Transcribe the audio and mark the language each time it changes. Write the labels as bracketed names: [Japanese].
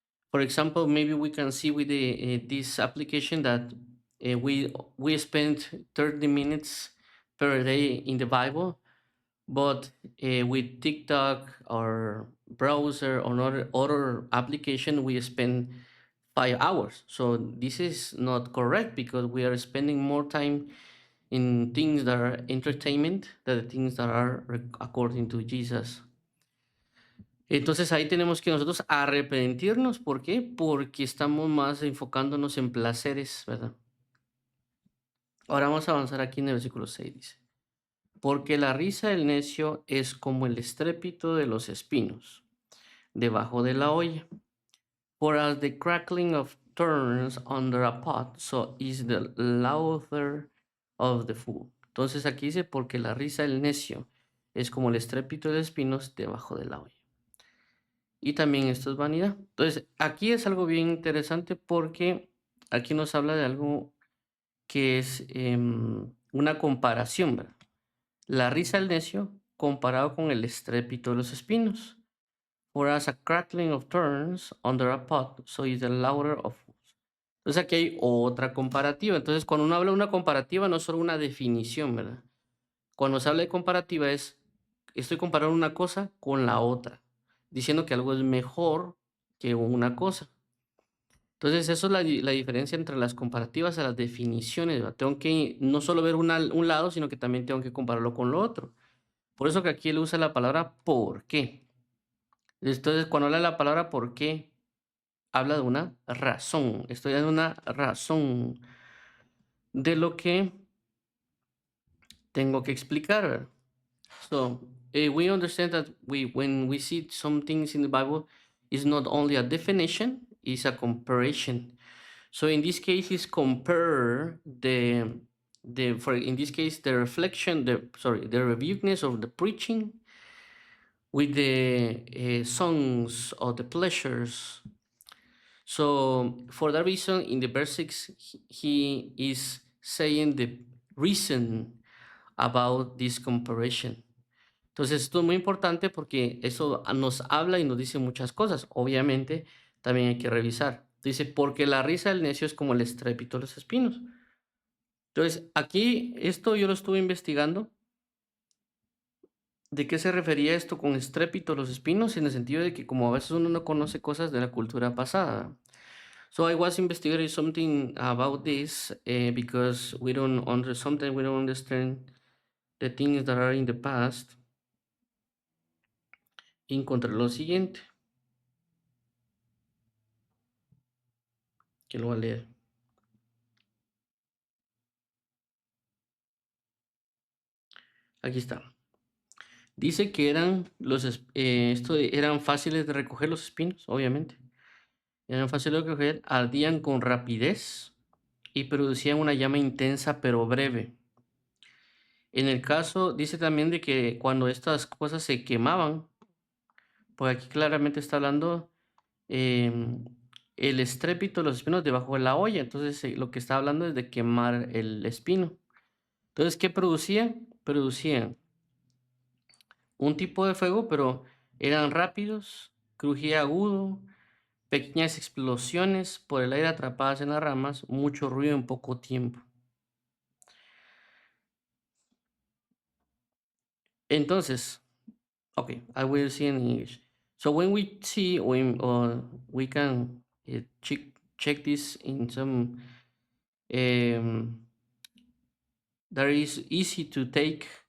[English] For example, maybe we can see with this application that we spend 30 minutes per day in the Bible, but with TikTok or browser or other application, we spend 5 hours. So this is not correct because we are spending more time in things that are entertainment than the things that are according to Jesus. [Spanish] Entonces ahí tenemos que nosotros arrepentirnos. ¿Por qué? Porque estamos más enfocándonos en placeres, ¿verdad? Ahora vamos a avanzar aquí en el versículo 6, dice. Porque la risa del necio es como el estrépito de los espinos debajo de la olla. [English] For as the crackling of turns under a pot, so is the laughter of the fool. [Spanish] Entonces aquí dice, porque la risa del necio es como el estrépito de espinos debajo de la olla. Y también esto es vanidad. Entonces, aquí es algo bien interesante porque aquí nos habla de algo que es una comparación, ¿verdad? La risa del necio comparado con el estrépito de los espinos. [English] For as a crackling of turns under a pot, so is the laughter of fools. [Spanish] Entonces aquí hay otra comparativa. Entonces, cuando uno habla de una comparativa, no es solo una definición, ¿verdad? Cuando se habla de comparativa es, estoy comparando una cosa con la otra, diciendo que algo es mejor que una cosa. Entonces, eso es la diferencia entre las comparativas a las definiciones, ¿verdad? Tengo que no solo ver un lado, sino que también tengo que compararlo con lo otro. Por eso que aquí él usa la palabra por qué. Entonces, cuando habla de la palabra por qué, habla de una razón. Estoy dando una razón de lo que tengo que explicar, ¿verdad? [English] So we understand that when we see some things in the Bible, it's not only a definition, it's a comparison. So in this case, is compare in this case the reflection, the rebukeness of the preaching with the songs or the pleasures. So for that reason, in the verse 6, he is saying the reason about this comparison. [Spanish] Entonces, esto es muy importante porque eso nos habla y nos dice muchas cosas. Obviamente, también hay que revisar. Dice, porque la risa del necio es como el estrépito de los espinos. Entonces, aquí esto yo lo estuve investigando. ¿De qué se refería esto con estrépito de los espinos? En el sentido de que como a veces uno no conoce cosas de la cultura pasada. [English] So I was investigating something about this because sometimes we don't understand the things that are in the past. [Spanish] Y encontré lo siguiente, que lo voy a leer. Aquí está. Dice que eran fáciles de recoger los espinos, obviamente. Eran fáciles de recoger, ardían con rapidez y producían una llama intensa pero breve. En el caso, dice también de que cuando estas cosas se quemaban, pues aquí claramente está hablando em, el estrépito de los espinos debajo de la olla. Entonces, lo que está hablando es de quemar el espino. Entonces, ¿qué producían? Producían un tipo de fuego, pero eran rápidos, crujía agudo, pequeñas explosiones por el aire atrapadas en las ramas, mucho ruido en poco tiempo. [English] Entonces, okay, I will see in English. So when we see, we can check this in some that is easy to take.